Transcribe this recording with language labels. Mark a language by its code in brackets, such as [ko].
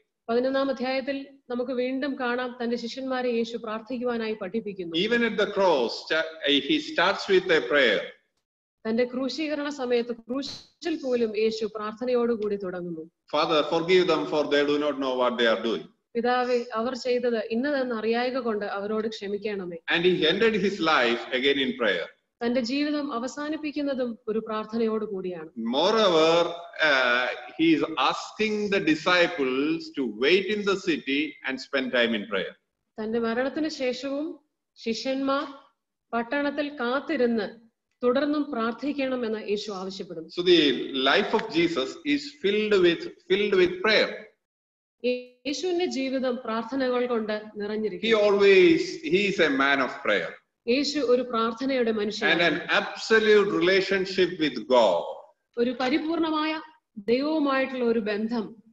[ml] 11-ാം അധ്യായത്തിൽ നമുക്ക് വീണ്ടും കാണാം തന്റെ ശിഷ്യന്മാരെ യേശു പ്രാർത്ഥിക്കുവാനായി പഠിപ്പിക്കുന്നു. [en] Even at the cross he starts with a prayer. [ml] തന്റെ ക്രൂശീകരണ സമയത്ത് ക്രൂശിൽ പോലും യേശു പ്രാർത്ഥനയോടുകൂടി തുടങ്ങുന്നു. [en] Father, forgive them for they do not know what they are doing. [ml] പിതാവേ, അവർ ചെയ്തത് ഇന്നതെന്ന് അറിയായക കൊണ്ട് അവരോട് ക്ഷമിക്കണമേ. [en] And he ended his life again in prayer. [ml] തന്റെ ജീവിതം അവസാനിപ്പിക്കുന്നതും ഒരു പ്രാർത്ഥനയോട് കൂടിയാണ്. [en] Moreover, he is asking the disciples to wait in the city and spend time in prayer. [ml] തന്റെ മരണത്തിന് ശേഷവും ശിഷ്യന്മാർ പട്ടണത്തിൽ കാത്തിരുന്ന് തുടർന്നും പ്രാർത്ഥിക്കണമെന്ന് യേശു ആവശ്യപ്പെടുന്നു. [en] So the life of Jesus is filled with prayer. [ml] യേശുവിന്റെ ജീവിതം പ്രാർത്ഥനകൾ കൊണ്ട് നിറഞ്ഞിരിക്കുന്നു. [en] He is a man of prayer. [ml] യേശു ഒരു പ്രാർത്ഥനയുടെ മനുഷ്യനാണ്. [en] And an absolute relationship with God. [ml] ഒരു പരിപൂർണമായ ദൈവവുമായിട്ടുള്ള ഒരു ബന്ധം.